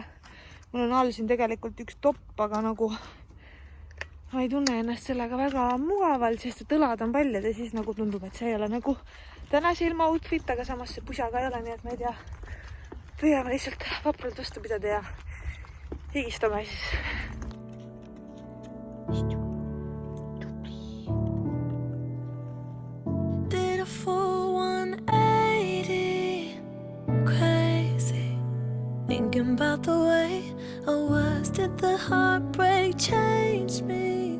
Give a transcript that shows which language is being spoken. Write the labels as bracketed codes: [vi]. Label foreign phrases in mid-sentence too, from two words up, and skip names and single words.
[et] Mul on all siin tegelikult üks topp, aga nagu ma ei tunne ennast sellega väga mugavalt, sest et õlad on paljad ja siis nagu tundub, et see ei ole nagu tänase ilma outfit, aga samas see pusaga ei ole, nii et ma ei tea. Püüame lihtsalt vapralt vastu pidada ja higistame siis. [en] Did a full 180, crazy, thinking about the way I was. Did the heartbreak change me?